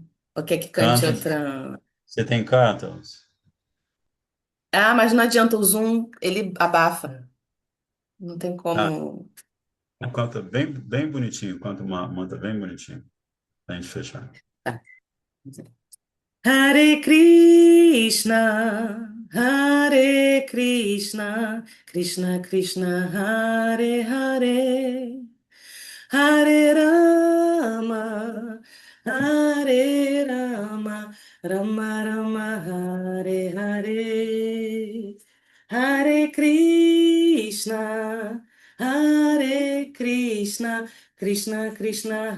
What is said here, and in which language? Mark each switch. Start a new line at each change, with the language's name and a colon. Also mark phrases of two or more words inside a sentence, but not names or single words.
Portuguese: Ou quer que cante Canta. outra? Você tem cartas? Ah, mas não adianta, o Zoom, ele abafa. Não tem como. Canta bem, bem bonitinho, canta uma mantra bem bonitinho, para a gente fechar. Tá.
Sanskrit: हरे कृष्ण, हरे कृष्ण, कृष्ण कृष्ण, हरे हरे, हरे राम, हरे राम, राम राम, हरे हरे, हरे कृष्ण, हरे कृष्ण, कृष्ण कृष्ण,